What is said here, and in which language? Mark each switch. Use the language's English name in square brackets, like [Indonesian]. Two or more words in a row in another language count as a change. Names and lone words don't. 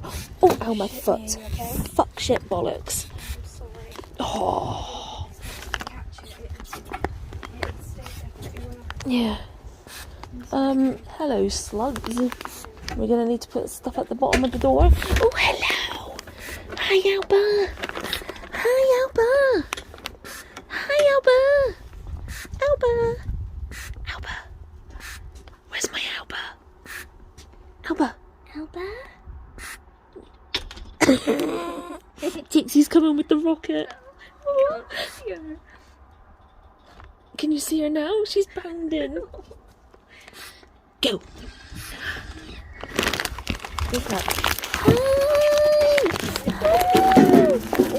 [English] Oh, ow, my foot. Okay? Fuck, shit, bollocks. I'm sorry. Oh, Catch it. It stays everywhere. yeah. Hello, slugs. We're gonna need to put stuff at the bottom of the door. Oh, hello. Hi, Alba. Hi, Alba. Hi, Alba. Alba. Alba. Where's my Alba? Alba. Alba? Dixie's coming with the rocket. Oh, I can't see her. Can you see her now? She's bounding. Go. Look at that. Hi.